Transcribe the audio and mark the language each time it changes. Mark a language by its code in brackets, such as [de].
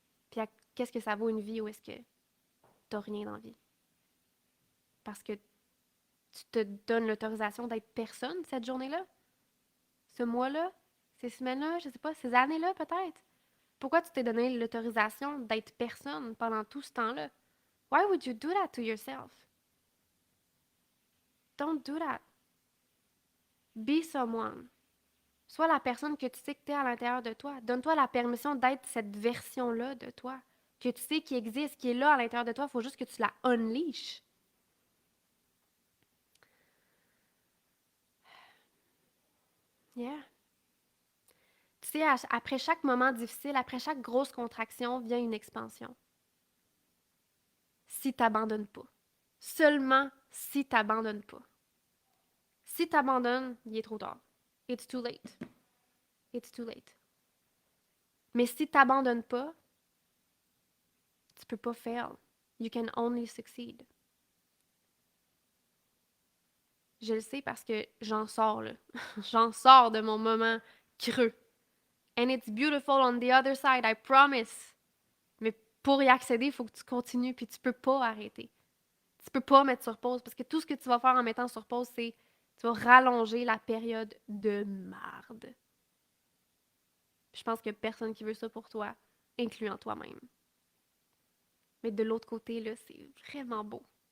[fr] Puis qu'est-ce que ça vaut une vie où est-ce que t'as rien dans la vie? Parce que tu te donnes l'autorisation d'être personne cette journée-là? Ce mois-là? Ces semaines-là? Je sais pas, ces années-là peut-être? Pourquoi tu t'es donné l'autorisation d'être personne pendant tout ce temps-là? [en] Why would you do that to yourself? Don't do that. Be someone. [fr] Sois la personne que tu sais que tu es à l'intérieur de toi. Donne-toi la permission d'être cette version-là de toi, que tu sais qui existe, qui est là à l'intérieur de toi. Il faut juste que tu la unleash. Yeah. Tu sais, après chaque moment difficile, après chaque grosse contraction, vient une expansion. Si tu n'abandonnes pas. Seulement si tu n'abandonnes pas. Si tu abandonnes, il est trop tard. [en] It's too late. It's too late. [fr] Mais si tu n'abandonnes pas, tu peux pas fail. [en] You can only succeed. [fr] Je le sais parce que j'en sors, là. J'en sors de mon moment creux. [en] And it's beautiful on the other side, I promise. [fr] Mais pour y accéder, il faut que tu continues, puis tu peux pas arrêter. Tu peux pas mettre sur pause, parce que tout ce que tu vas faire en mettant sur pause, c'est tu vas rallonger la période de marde. Je pense qu'il y a personne qui veut ça pour toi, incluant toi-même. Mais de l'autre côté, là, c'est vraiment beau.